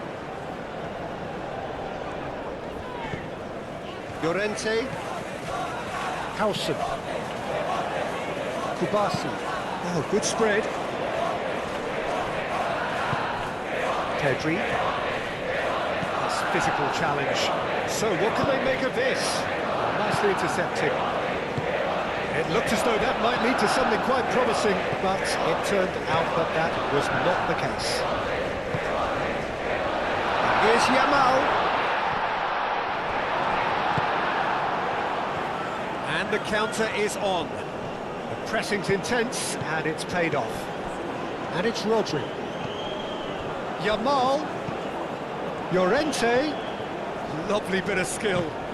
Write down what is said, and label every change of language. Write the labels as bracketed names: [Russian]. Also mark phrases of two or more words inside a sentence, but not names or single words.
[English] Llorente. Howson. Kubasi. Oh, good spread. Pedri. That's a physical challenge. So what can they make of this? Nicely intercepted. It looked as though that might lead to something quite promising, but it turned out that that was not the case. Here's Yamal. And the counter is on. The pressing's intense, and it's paid off. And it's Rodri. Yamal. Llorente. Lovely bit of skill.